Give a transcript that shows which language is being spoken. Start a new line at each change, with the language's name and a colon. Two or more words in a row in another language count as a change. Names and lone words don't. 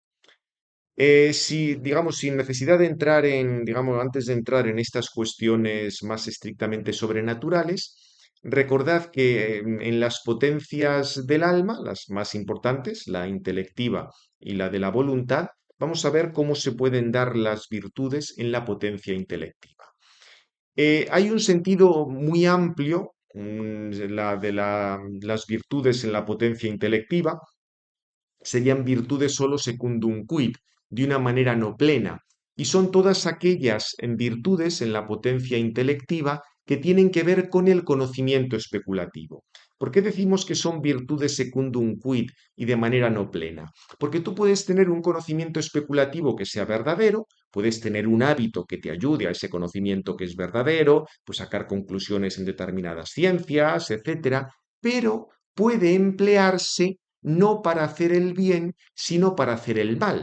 Spanish: Si, digamos, sin necesidad de entrar en, digamos, antes de entrar en estas cuestiones más estrictamente sobrenaturales, recordad que en las potencias del alma, las más importantes, la intelectiva y la de la voluntad, vamos a ver cómo se pueden dar las virtudes en la potencia intelectiva. Hay un sentido muy amplio, la de las virtudes en la potencia intelectiva, serían virtudes solo
Latin: secundum quid,
Spanish: de una manera no plena, y son todas aquellas virtudes en la potencia intelectiva que tienen que ver con el conocimiento especulativo. ¿Por qué decimos que son virtudes
Latin: secundum quid
Spanish: y de manera no plena? Porque tú puedes tener un conocimiento especulativo que sea verdadero, puedes tener un hábito que te ayude a ese conocimiento que es verdadero, pues sacar conclusiones en determinadas ciencias, etcétera, pero puede emplearse no para hacer el bien, sino para hacer el mal.